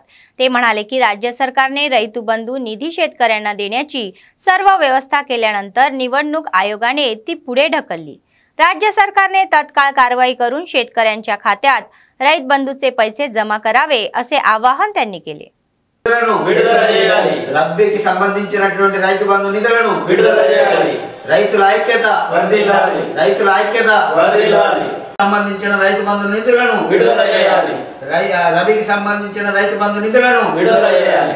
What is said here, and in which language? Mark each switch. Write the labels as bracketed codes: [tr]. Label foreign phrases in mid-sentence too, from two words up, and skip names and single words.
[mr] ते म्हणाले की राज्य सरकारने रैतू बंधू निधी शेतकऱ्यांना देण्याची सर्व व्यवस्था केल्यानंतर निवडणूक आयोगाने ती पुढे ढकलली। राज्य सरकारने तत्काळ कारवाई करून शेतकऱ्यांच्या खात्यात रैत बंधूचे पैसे जमा करावे असे आवाहन त्यांनी केले। [te] రబ్బీకి సంబంధించినటువంటి రైతు బంధు నిధులను విడుదల చేయాలి। రైతుల ఐక్యత వర్ధిల్లాలి। రైతుల ఐక్యత వర్ధిల్లాలి। సంబంధించిన రైతు బంధు నిధులను విడుదల చేయాలి। రబీకి సంబంధించిన రైతు బంధు నిధులను విడుదల చేయాలి।